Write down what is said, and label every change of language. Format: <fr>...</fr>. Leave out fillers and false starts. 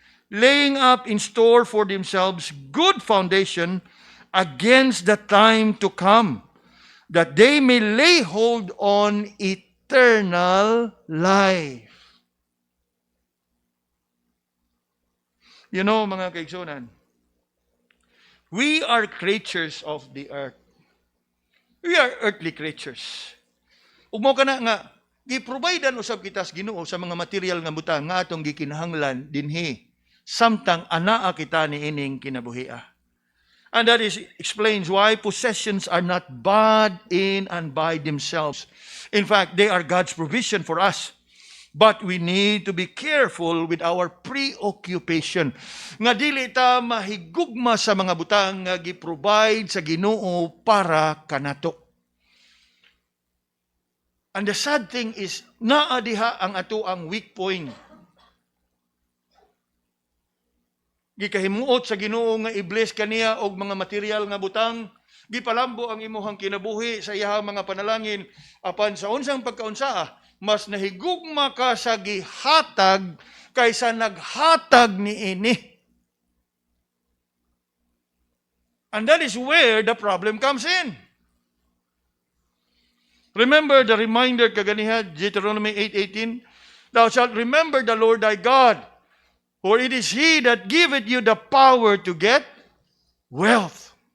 <en>Laying up in store for themselves good foundation against the time to come, that they may lay hold on eternal life. You know,</en> <ceb>mga kaigsunan,</ceb> <en>we are creatures of the earth. We are earthly creatures.</en> <ceb>Ug mao kana nga gi-providean usab kita sa Ginoo sa mga material nga butang nga atong gikinahanglan dinhi samtang anaa kita ni ining kinabuhia.</ceb> <en>And that explains why possessions are not bad in and by themselves. In fact, they are God's provision for us. But we need to be careful with our preoccupation.</en> <ceb>Nga dili ta mahigugma sa mga butang nga gi-provide sa Ginoo para kanato.</ceb> <en>And the sad thing is,</en> <ceb>naa diha ang ato ang</ceb> <en>weak point.</en> <ceb>Gikahimuot sa Ginoo nga i-bless kaniya og mga material nga butang, gipalambo ang imuhang kinabuhi sa iyahang mga panalangin, apan sa unsang pagkaunsaa, mas nahigugma ka sa gihatag kaysa naghatag ni ini.</ceb> <en>And that is where the problem comes in. Remember the reminder kaganiha, Deuteronomy 8:18, thou shalt remember the Lord thy God, for it is He that giveth you the power to get wealth.</en>